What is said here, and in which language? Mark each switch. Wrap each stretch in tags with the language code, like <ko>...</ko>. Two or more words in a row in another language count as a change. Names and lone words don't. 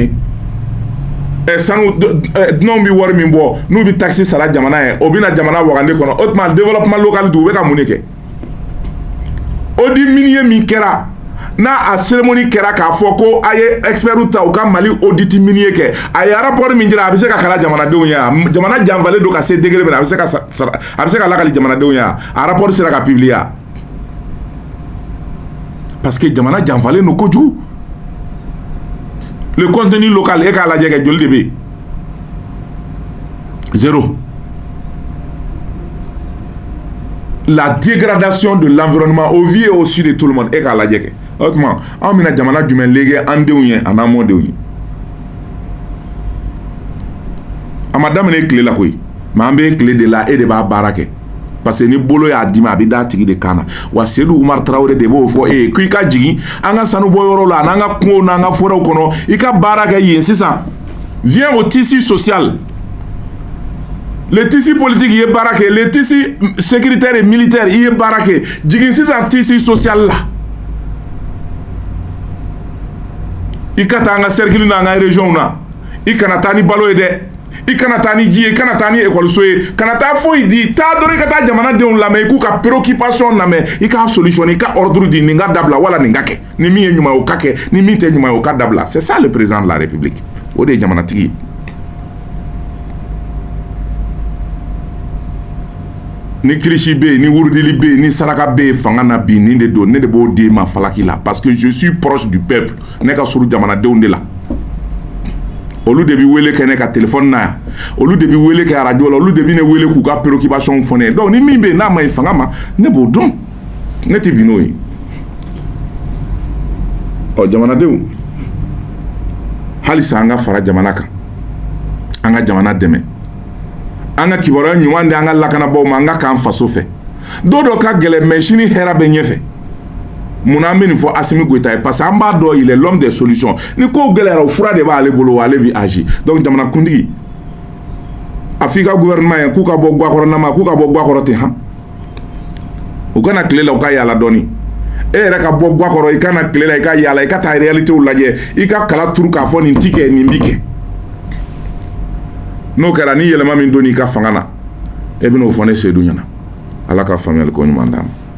<bm>ye sanu dunanw bɛ wari min bɔ n'u bɛ taxe sara jamana ye o bɛ na jamana wagande kɔnɔ o tuma</bm> <fr>développement local</fr> <bm>u bɛ ka mun de kɛ</bm> <fr>audit minier</fr> <bm>min kɛra n'a a cérémonie kɛra k'a fɔ ko a ye experts ta u ka Mali</bm> <fr>audit minier</fr> <bm>kɛ a ye rapport min jira a bɛ se ka kala jamanadenw ye jamana janfalen don ka se degré min na a bɛ se ka lakali jamanadenw ye a rapport sera ka publier</bm> <fr>parce que</fr> <bm>jamana janfalen don kojugu</bm> <fr>le contenu local</fr> <bm>e k'a lajɛ kɛ joli de bɛ zéro la</bm> <fr>dégradation de l'environnement au vu et au su de tout le monde</fr> <bm>e k'a lajɛ kɛ o tuma anw bɛna jamana jumɛn lege an denw ye a n'an mɔdenw ye a ma daminɛ tile la koyi mais an bɛ tile de la e de b'a baara kɛ</bm> <fr>parce que</fr> <bm>ni bolo y'a dima a bɛ da tigi de kan na wa Seydou Oumar Traoré de b'o fɔ ko i ka jigin an ka sanu bɔ yɔrɔ la n'an ka kungow n'an ka forêts kɔnɔ i ka baara kɛ yen sisan</bm> <fr>viens au tissu social. Le tissu politique y est baraqué, le tissu sécuritaire et militaire y est baraqué.</fr> <bm>Jigin sisan</bm> <fr>tissu social</fr> <bm>là. I ka taa an ka cercle n'an ka région na. I kana taa ni balo ye dɛ. I kana taa ni ji ye, i kana taa ni école ye, kana taa foyi di. Taa dɔrɔn i ka taa jamanadenw lamɛn, i k'u ka préoccupation lamɛn, i k'a solutionner, i ka ordre di, nin ka dabila wala nin ka kɛ. Ni min ye ɲuman ye o ka kɛ, ni min tɛ ɲuman ye o ka dabila.</bm> <fr>C'est ça le président de la République.</fr> <bm>O de ye jamanatigi ye. Ni kirisi be ni wurudili be ni saraka be fanga na bi ni de do ne de bo de ma falaki la</bm> <fr>parce que je suis proche du peuple</fr> <bm>ne ka suru jamanadenw de la olu de bi wele ke ne ka téléphone na olu de bi wele ke radio la olu de bi ne wele ku ka préoccupation fone donc ni min be na ma fanga ma ne bo don ne ti bino yi o jamanadenw halisa anga fara jamana kan anga jamana deme an ka kibaruya ɲuman di an ka lakanabaw ma an ka k'an faso fɛ dɔ dɔ ka gɛlɛn mais sini hɛrɛ bɛ ɲɛfɛ munna an bɛ nin fɔ Assimi Goïta ye</bm> <fr>parce que</fr> <bm>an b'a dɔn</bm> <fr>il est l'homme des solutions</fr> <bm>ni kow gɛlɛyara o fura de b'ale bolo wa ale bi agir donc jamanakuntigi a f'i ka gouvernement ye k'u ka bɔ Guakɔrɔ k'u ka bɔ Guakɔrɔ ten han u kana tile la u ka yaala dɔɔni e yɛrɛ ka bɔ Guakɔrɔ i kana tile la i ka yaala i ka taa réalitéw lajɛ i ka kala turu k'a fɔ nin ti kɛ nin bi kɛ n'o kɛra ni yɛlɛma min donn'i ka fanga na e bɛn'o fɔ ne Seydou ɲɛna ala ka faamuyali ko ɲuman d'a ma.</bm>